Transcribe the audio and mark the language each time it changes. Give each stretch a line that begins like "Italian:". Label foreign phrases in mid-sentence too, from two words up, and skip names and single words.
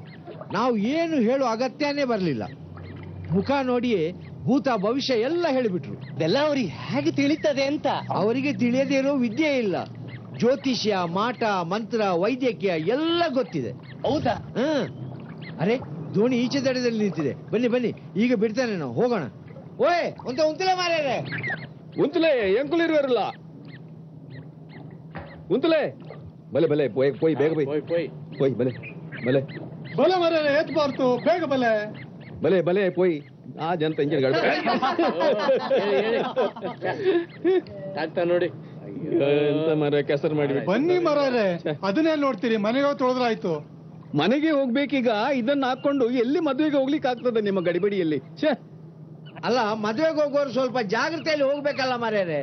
Kannada: ನಾವು ಏನು ಹೇಳೋ ಅಗತ್ಯನೇ ಬರಲಿಲ್ಲ. ಮುಖ ನೋಡಿಯೇ ಭೂತ ಭವಿಷ್ಯ ಎಲ್ಲ ಹೇಳಿಬಿಟ್ರು. ಅದೆಲ್ಲ ಅವ್ರಿಗೆ ಹೇಗೆ ತಿಳಿತದೆ ಅಂತ. ಅವರಿಗೆ ತಿಳಿಯದೇ ಇರೋ ವಿದ್ಯೆ ಇಲ್ಲ. ಜ್ಯೋತಿಷ್ಯ, ಮಾಟ, ಮಂತ್ರ, ವೈದ್ಯಕೀಯ ಎಲ್ಲ ಗೊತ್ತಿದೆ. ಹೌದಾ? ಅರೆ, ದೋಣಿ ಈಚೆ ದಡದಲ್ಲಿ ನಿಂತಿದೆ. ಬನ್ನಿ ಬನ್ನಿ, ಈಗ ಬಿಡ್ತಾನೆ, ನಾವು ಹೋಗೋಣ.
Tulu: ಓಯ್ ಉಂತಲೆ ಮಾರ್ಯಾರೆ, ಉಂತಲೆ ಎಂಕುಲಿರುವರಲ್ಲ ಉಂತಲೆ ಬಲೆ ಬಲೆ ಪೋಯ್ ಪೋಯ್ ಬೇಗ ಬೈ ಪೋಯ್ ಬಲೆ ಬಲೆ ಬಲೆ ಮಾರ್ಯಾರೆ, ಎತ್ಬಾರ್ದು, ಬೇಗ ಬಲೆ ಬಲೆ ಬಲೆ ಪೋಯ್ ಆ ಜಂತ ಇಂಜಿನ್ ಗಾಡಿ
Kannada: ಆಗ್ತಾ ನೋಡಿ ಎಂತ ಮರ ಕೆಸರು ಮಾಡಿ. ಬನ್ನಿ ಮಾರ್ಯಾರೆ, ಅದನ್ನೇ ನೋಡ್ತೀರಿ, ಮನೆಗೆ ತೊಳೆದ್ರಾಯ್ತು. ಮನೆಗೆ ಹೋಗ್ಬೇಕೀಗ. ಇದನ್ನ ಹಾಕೊಂಡು ಎಲ್ಲಿ ಮದುವೆಗೆ ಹೋಗ್ಲಿಕ್ಕೆ ಆಗ್ತದೆ ನಿಮ್ಮ ಗಡಿಬಿಡಿಯಲ್ಲಿ? ಅಲ್ಲ, ಮದುವೆಗೆ ಹೋಗೋರು ಸ್ವಲ್ಪ ಜಾಗ್ರತೆಯಲ್ಲಿ ಹೋಗ್ಬೇಕಲ್ಲ ಮಾರ್ಯಾರೆ.